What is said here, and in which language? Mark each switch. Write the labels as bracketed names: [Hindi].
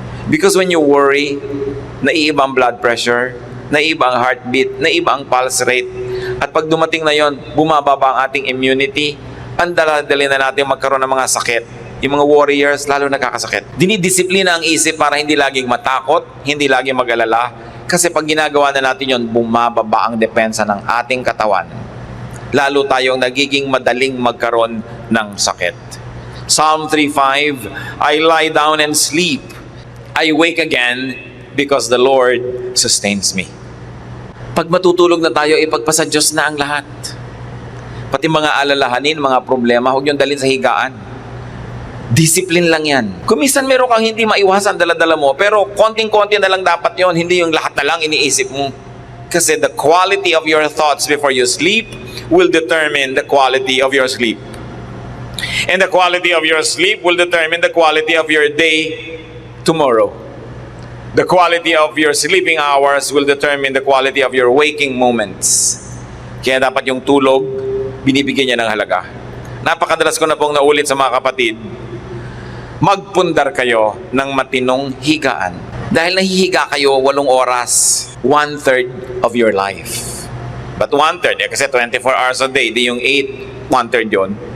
[English] Because when you worry, [Filipino] naiiba ang blood pressure, naiiba ang heartbeat, naiiba ang pulse rate, at pag dumating na yon, bumababa ang ating immunity, ang dali na natin magkaroon ng mga sakit. Yung mga warriors, lalo nakakasakit. Dinidisiplina ang isip para hindi laging matakot, hindi laging mag-alala. Kasi pag ginagawa na natin yon, bumababa ang depensa ng ating katawan. Lalo tayong nagiging madaling magkaroon ng sakit. [English] Psalm 3:5, I lie down and sleep. I wake again because the Lord sustains me. [Filipino] Pag matutulog na tayo, ipagpasa Diyos na ang lahat. Pati mga alalahanin, mga problema, huwag niyong dalhin sa higaan. Discipline lang yan. Kung minsan meron kang hindi maiwasan dala-dala mo, pero konting-konti na lang dapat yon, hindi yung lahat na lang iniisip mo. [English] Kasi the quality of your thoughts before you sleep will determine the quality of your sleep. And the quality of your sleep will determine the quality of your day tomorrow. The quality of your sleeping hours will determine the quality of your waking moments. [Filipino] Kaya dapat yung tulog, binibigyan niya ng halaga. Napakadalas ko na pong naulit sa mga kapatid, magpundar kayo ng matinong higaan. Dahil nahihiga kayo 8 oras, 1/3 of your life. But 1/3, kasi 24 hours a day, di yung 8, 1/3 yun.